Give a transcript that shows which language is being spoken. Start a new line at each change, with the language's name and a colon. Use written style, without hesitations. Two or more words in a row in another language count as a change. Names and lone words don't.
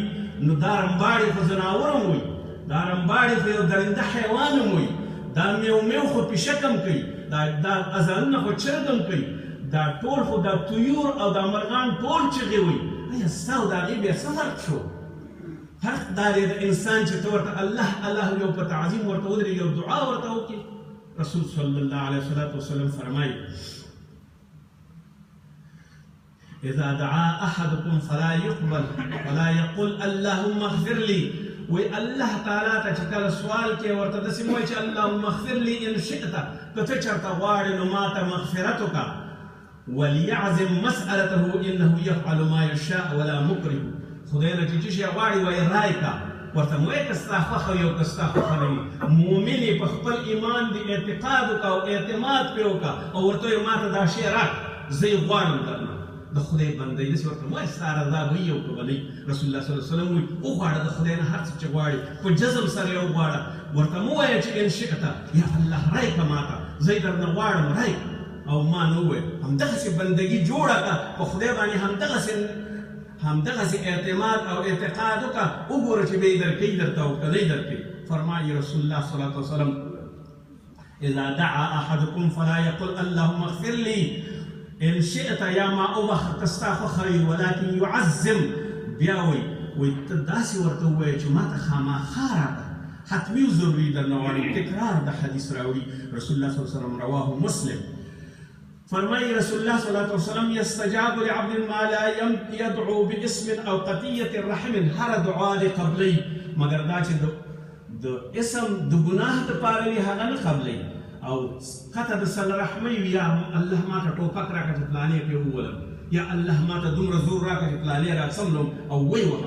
Pashto: نو دا رمباړې خو ځناور هم وي، دا رمباړې خو یو درنده حیوان هم وي، دا میو خو پیشک هم کوي، دا اذانونه خو چرګ هم کوي، دا ټول خو دا طیور او دا مرغان ټول چغې وي. آیا ستا او د هغې بیا څه فرق شو؟ فرق دا دی د انسان چې ته ورته الله الله یو په تعظیم ورته ودرېږي او دعا ورته وکړي.
Arabic: رسول صلی الله علیه وسلم فرمایي اذا دعا احدكم فلا يقبل ولا يقول اللهم اغفر لي.
Pashto: وی الله تعالی ته چې کله سوال کوي ورته داسې مه وایي چې
Arabic: اللهم اغفر لي ان شئت،
Pashto: که ته چېرته غواړې نو ما ته مغفرت وکړه.
Arabic: وليعزم مسألته انه يفعل ما يشاء ولا مكره.
Pashto: خدای نه چې څه شی غواړي وایي رایې کړه، ورته مه وایي که ستا خوښه وي او که ستا خوښه نه وي. مؤمن یې په خپل ایمان دې اعتقاد وکړه او اعتماد پرې وکړه او ورته وایي ما ته دا شی راکړه، زه یې غواړم درنه. د خدای بنده یې داسې ورته مه وایي ستا رضا به وي او که به نه وي. رسول الله
Arabic: صلی الله علیه وسلم
Pashto: وایي وغواړه د خدای نه هر څه چې غواړې په جزم سره یې وغواړه. ورته مه وایه چې
Arabic: ان شئت
Pashto: یا الله رایې کړه ما ته، زه یې درنه غواړم رایې او ما نه ووایه. همدغسې بندګي جوړه کړه، په خدای باندې همدغسې اعتماد او اعتقاد وکړه، وګوره چې به یې درکوي درته او که نه یې درکوي.
Arabic: فرمایي رسول الله صلی الله علیه وسلم اذا دعا احدكم فلا يقل اللهم اغفر لي ان شئت
Pashto: یا ما اوبخه که ستا خوښه وي،
Arabic: ولکن يعزم.
Pashto: بیا وایي ته داسې ورته ووایه چې ما ته خامخا راکړه، حتمي او ضروري درنه غواړي. تکرار د حدیث راوړي رسول الله
Arabic: صلی الله علیه وسلم، رواه مسلم. فرمایي رسول الله صلی الله علیه وسلم یستجاب لعبد ما لا يدعو باسم او قطیة رحم.
Pashto: هر دعا دې قبلوي مګر دا چې د اسم د ګناه دپاره وي هغه نه قبلوي، او قطع د صله رحمۍ وي، یا الله ما ته ټوپک راکړه چې فلانې پرې وولم، یا الله ما ته دومره زور راکړه چې فلانې راڅملم او ویې وهم.